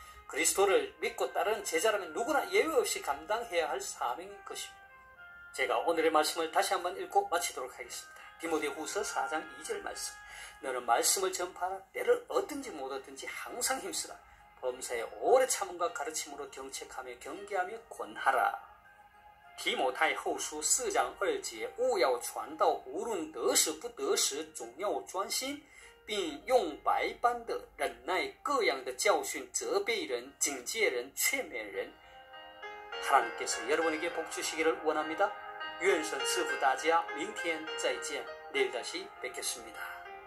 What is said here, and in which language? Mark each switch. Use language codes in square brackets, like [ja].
[ko] 그리스도를 믿고 따르는 제자라면 누구나 예외 없이 감당해야 할 사명인 것입니다. 제가 오늘의 말씀을 다시 한번 읽고 마치도록 하겠습니다. 디모데후서 4장 2절 말씀. 너는 말씀을 전파하라. 때를 얻든지 못 얻든지 항상 힘쓰라. 범사에 오래 참음과 가르침으로 경책하며 경계하며 권하라. [zh] 提摩太后书4章2节，勿要传道，无论得时不得时，总要专心，并用百般的忍耐，各样的教训，责备人、警戒人、劝勉人。 [ko] 하나님께서 여러분에게 복 주시기를 원합니다. [zh] 愿神赐福大家，明天再见， [ko] 내일 다시 뵙겠습니다.